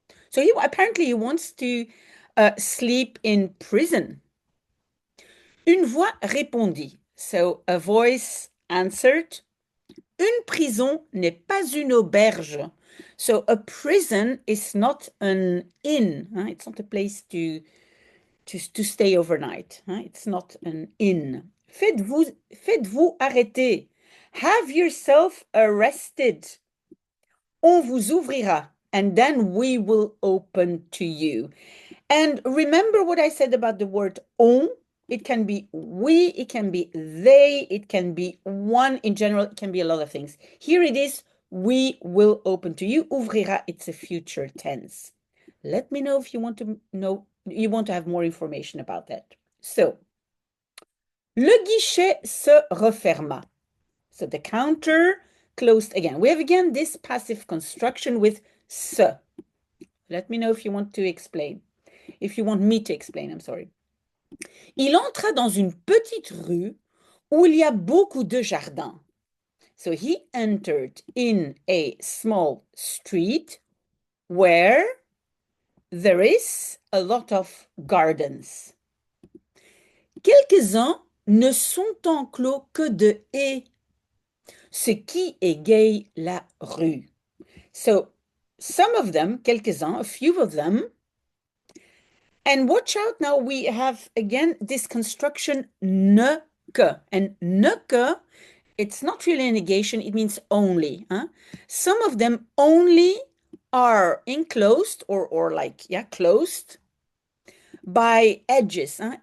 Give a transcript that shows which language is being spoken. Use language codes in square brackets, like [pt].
[en] So apparently he wants to sleep in prison. [fr] Une voix répondit. [en] So a voice answered, [fr] une prison n'est pas une auberge. [en] So a prison is not an inn. It's not a place to stay overnight. It's not an inn. [fr] Faites-vous arrêter. [en] Have yourself arrested. [fr] On vous ouvrira, [en] and then we will open to you. And remember what I said about the word on. It can be we, it can be they, it can be one. In general, it can be a lot of things. Here it is, we will open to you. Ouvrira, it's a future tense. Let me know if you want to have more information about that. So, [fr] le guichet se referma. [en] So the counter closed again. We have again this passive construction with se. Let me know if you want to explain. If you want me to explain, I'm sorry. [fr] Il entra dans une petite rue où il y a beaucoup de jardins. [en] So he entered in a small street where there is a lot of gardens. [fr] Quelques-uns ne sont enclos que de haies, ce qui égaye la rue. [en] So some of them, quelques-uns, a few of them, and watch out now, we have again this construction ne que. And ne que, it's not really a negation, it means only. Huh? Some of them only are enclosed or like, yeah, closed by edges. Huh?